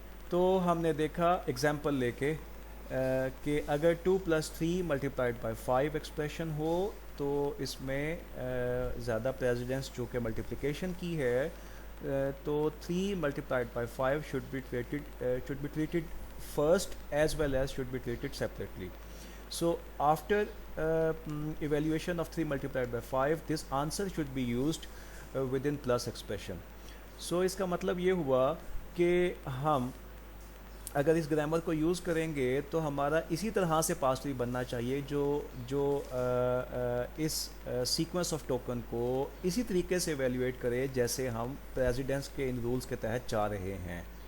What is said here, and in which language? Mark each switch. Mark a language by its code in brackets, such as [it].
[ur] تو ہم نے دیکھا ایگزامپل لے کے کہ اگر 2 + 3 ملٹیپلائڈ بائی 5 ایکسپریشن ہو تو اس میں زیادہ پریزیڈنس چونکہ ملٹیپلیکیشن کی ہے، تو 3 multiplied by 5 [en] should be treated first as well as should be treated separately. So after evaluation of 3 multiplied by 5, this answer should be used within plus expression. [ur] So اس کا مطلب یہ ہوا کہ ہم اگر اس گرامر کو یوز کریں گے تو ہمارا اسی طرح سے پاس ٹری بننا چاہیے جو اس سیکوینس آف ٹوکن کو اسی طریقے سے ایویلیویٹ کرے جیسے ہم پریزیڈنس کے ان رولز کے تحت چاہ رہے ہیں.